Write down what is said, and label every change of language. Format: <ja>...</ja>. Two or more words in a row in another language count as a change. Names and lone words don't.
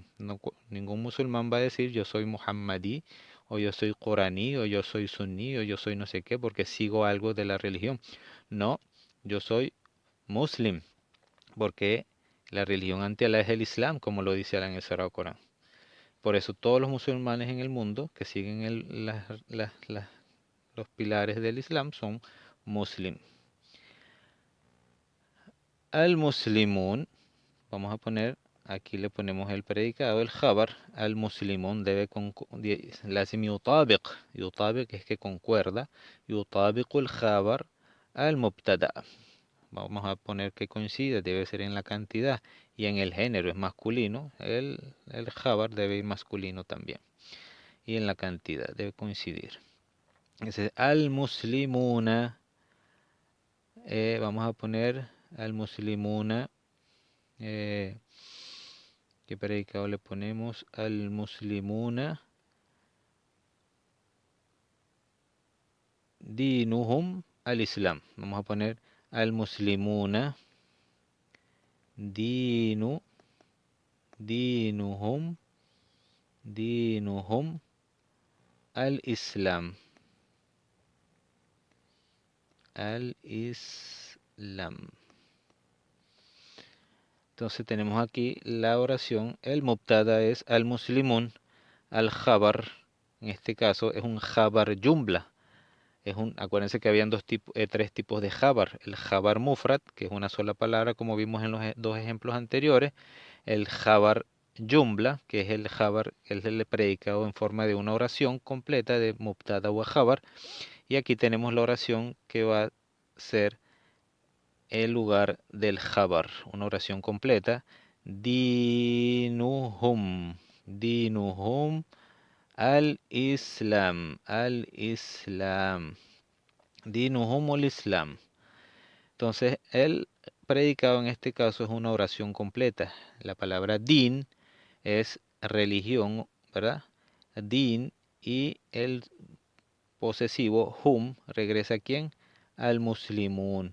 <es>No, ningún musulmán va a decir yo soy Muhammadí, o yo soy Coraní, o yo soy Sunní, o yo soy no sé qué, porque sigo algo de la religión. No, yo soy Muslim, porque la religión ante Allah es el Islam, como lo dice Allah en el Sagrado Corán. Por eso todos los musulmanes en el mundo que siguen los pilares del Islam son muslim. Al-muslimun, vamos a poner, aquí le ponemos el predicado, el khabar. Al-muslimun debe</es> <ar>لازم يطابق</ar> <es>es que concuerda, yutabiqu el</es> <ar>خبر المبتدأ.</ar> <es>Vamos a poner que coincide, debe ser en la cantidad y en el género es masculino, el jabar debe ir masculino también. Y en la cantidad debe coincidir. Entonces, al-muslimuna, vamos a poner al-muslimuna, ¿qué predicado le ponemos?</es> <ar>المسلمون، دينهم الإسلام.</ar> <es>Vamos a poner</es> <ar>المسلمون، دينهم الإسلام.</ar> <es>Al-islam. Entonces tenemos aquí la oración. El mubtada es al-muslimun. Al-jabar, en este caso, es un</es> <ar>خبر جملة.</ar> <es>Acuérdense que habían tres tipos de jabar. El</es> <ar>خبر مفرد,</ar> <es>que es una sola palabra, como vimos en los dos ejemplos anteriores. El</es> <ar>خبر جملة,</ar> <es>que es el jabar, es el predicado en forma de una oración completa de mubtada o jabar. Y aquí tenemos la oración que va a ser el lugar del jabar, una oración completa.</es> <ar>دينهم، دينهم الإسلام، الإسلام، دينهم الإسلام.</ar> <es>Entonces, el predicado en este caso es una oración completa. La palabra din es religión, ¿verdad? Din, y el posesivo hum regresa a quién? Al muslimun.</es>